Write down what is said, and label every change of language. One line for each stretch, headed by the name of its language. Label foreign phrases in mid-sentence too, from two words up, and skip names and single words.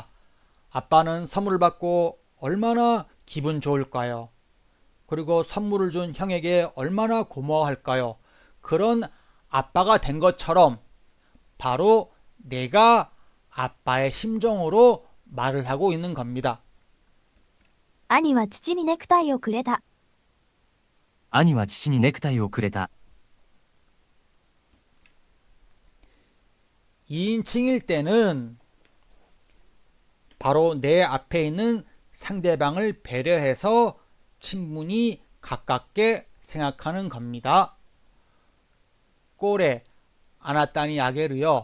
Korean: 아빠는 선물을 받고 얼마나 기분 좋을까요? 그리고 선물을 준 형에게 얼마나 고마워할까요? 그런 아빠가 된 것처럼 바로 내가 아빠의 심정으로 말을 하고 있는 겁니다.
Japanese: 兄は父にネクタイをくれた。兄は父にネクタイをくれた。
Korean: 2인칭일 때는 바로 내 앞에 있는 상대방을 배려해서 친분이 가깝게 생각하는 겁니다.
Japanese: これ あなたに あげるよ.